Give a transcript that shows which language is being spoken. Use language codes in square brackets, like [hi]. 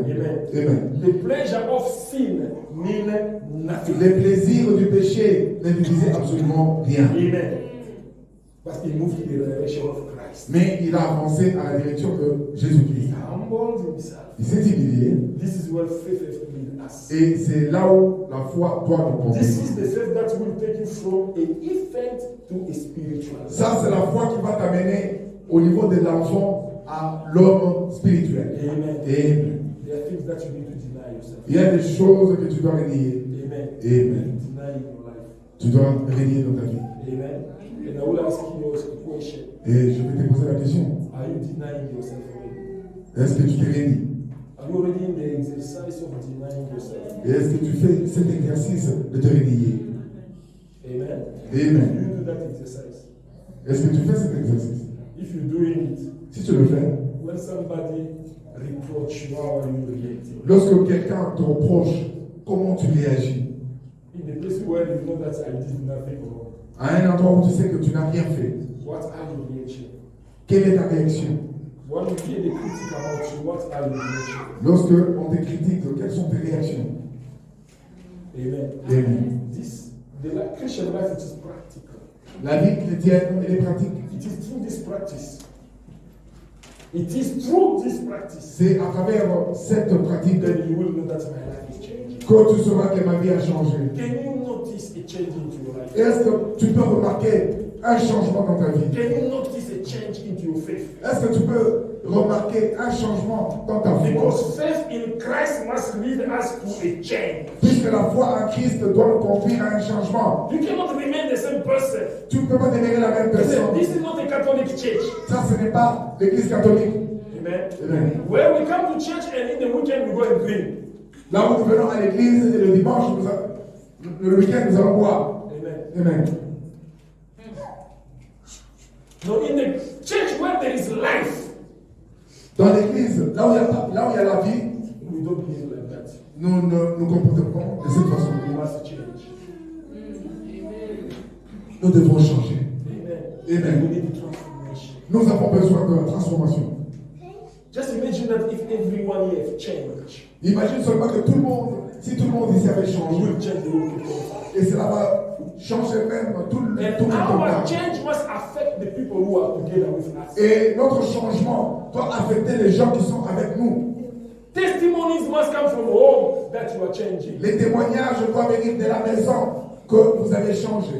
[en] Amen. Amen. The pleasure of sin mean nothing. [fr] Les plaisirs du péché ne lui disaient absolument rien. Amen. [en] But he moved in the direction of Christ. [fr] Mais il a avancé à la direction de [en] He [fr] Jésus-Christ. [en] humbled himself. [fr] Il s'est humilié. [en] This is where faith has lead us. [fr] Et c'est là où la foi doit nous [en] This [fr] conduire. [en] is the faith that will take you from an infant to a spiritual. [fr] Ça, c'est la foi qui va t'amener au niveau de l'enfant à l'homme spirituel. Amen. Amen. [en] There are things that you need to deny yourself. [fr] Il y a des choses que tu dois renier. Amen. Amen. [en] Deny in your life. [fr] Tu dois renier dans ta vie. Amen. [en] And I will ask you a question. [fr] Et je vais te poser la question. [en] Are you denying yourself already? [fr] Est-ce que tu te réunis? [en] Are you already in the exercise of denying yourself? [fr] Et est-ce que tu fais cet exercice de te renier? Amen. Amen. [en] You do that exercise. [fr] Est-ce que tu fais cet exercice? [en] If you're doing it, [fr] Si tu le fais, [en] when somebody reproach you, how are you reacting? [fr] lorsque quelqu'un te reproche, comment tu réagis? [en] In the place where you know that I did nothing wrong, [fr] À un endroit où tu sais que tu n'as rien fait, [en] what are your reaction? [fr] quelle est ta réaction? [en] When you hear the critic about you, what are your reaction? [fr] Lorsque on te critique, quelles sont tes réactions? Amen. Amen. [en] The Christian life, it is practical. [fr] La vie chrétienne, elle est pratique. [en] It is through this practice. It is through this practice [fr] C'est à travers cette pratique [en] that you will know that my life is changing. [fr] que tu sauras que ma vie a changé. [en] Can you notice a change into your life? [fr] Est-ce que tu peux remarquer un changement dans ta vie? [en] Can you notice a change into your faith? [fr] Est-ce que tu peux remarquer un changement dans ta foi? [en] Because faith in Christ must lead us to a change. [fr] Puisque la foi en Christ doit nous conduire à un changement. [en] You cannot remain the same person. [fr] Tu ne peux pas demeurer la même personne. [en] This is not a Catholic church. [fr] Ça, ce n'est pas l'église catholique. Amen. Amen. [en] Where we come to church and in the weekend we go and drink. [fr] Là où nous venons à l'église et le dimanche, le week-end, nous allons boire. Amen. Amen. [en] No, in the church where there is life, [fr] Dans l'église, là où il y a la vie, [en] we don't behave like that. [fr] nous ne nous comportons pas de cette façon. [en] We must change. [fr] Nous devons changer. Amen. Amen. [en] We need transformation. [fr] Nous avons besoin de la transformation. [en] Just imagine that if everyone here have changed, [fr] Imagine seulement que tout le monde, si tout le monde ici avait [en] we [fr] changé, [en] will change the whole people. [fr] et cela va changer même tout le [en] And our [fr] monde. [en] change must affect the people who are together with us. [fr] Et notre changement doit affecter les gens qui sont avec nous. [en] Testimonies must come from home that you are changing. [fr] Les témoignages doivent venir de la maison que vous avez changé.